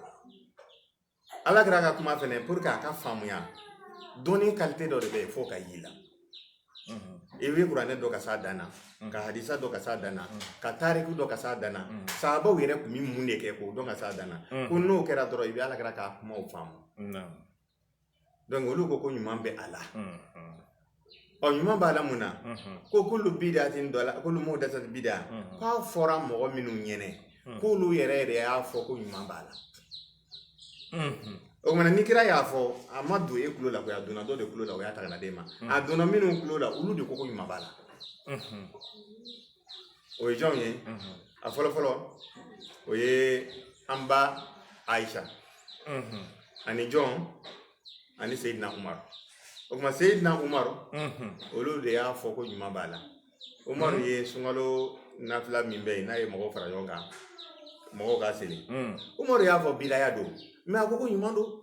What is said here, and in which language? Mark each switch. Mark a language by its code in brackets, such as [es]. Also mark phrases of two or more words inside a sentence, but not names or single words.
[bm] ala kɛra ka kuma fɛnɛ [fr] pour que [bm] a ka faamuya dɔnni qualité dɔ de bɛ yen fo ka y'i la i bɛ kuranɛ dɔ ka s'a dan na ka hadisa dɔ ka s'a dan na ka tariku dɔ ka s'a dan na sahabaw yɛrɛ kun bɛ mun de kɛ k'o dɔn ka s'a dan na ko n'o kɛra dɔrɔn i bɛ ala kɛra k'a kumaw faamu donc olu ko ɲuman bɛ a la ɲuman b'a la mun na ko [ar] كل بدعة ضلالة كل محدثة بدعة [bm] k'a fɔra mɔgɔ minnu ɲɛnɛ k'olu yɛrɛ de y'a fɔ ko ɲuman b'a la o kumana ni kira y'a fɔ a ma don e kulo la ko a donna dɔ de kulo la o y'a ta ka na d'e ma a donna minnu kulo la olu de ko ɲuman b'a la o ye jɔn ye a fɔlɔ fɔlɔ o ye an ba Aisha ani John ani Sayyidina Umar o kuma Sayyidina Umar olu de y'a fɔ ko ɲuman b'a la Umar ye sunkalo nafila min bɛ yen n'a ye mɔgɔw fara ɲɔgɔn kan mɔgɔw ka seli Umar y'a fɔ bidaya don mais a ko ɲuman don